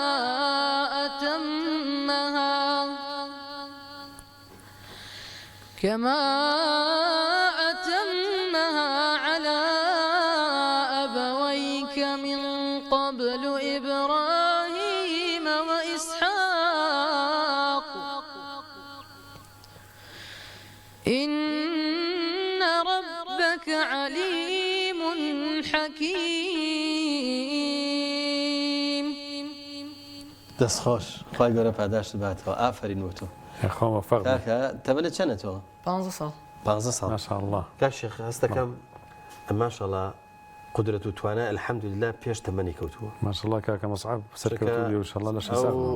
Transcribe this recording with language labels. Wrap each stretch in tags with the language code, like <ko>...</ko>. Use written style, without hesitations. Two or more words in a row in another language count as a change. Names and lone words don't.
<ar>أتمها على أبويك من قبل إبراهيم وإسحاق إن ربك عليم حكيم</ar> <ckb>دەستخۆش خی گەورە پاداشت باتەوە ئافرین وتۆ خۆمە فەرموو کاکە تەمەنت چەندێتەوە 15 ساڵ 15 ساڵ ماشاءالله کاک شێخ هەستەکەم ئەماشەڵا قدرة و توانە الحەمدولله پێش تەمەنی کەوتووە ماشاءالله کاکە مەسعب سەرکەوتوی و انشاءالله لە شەسا</ckb>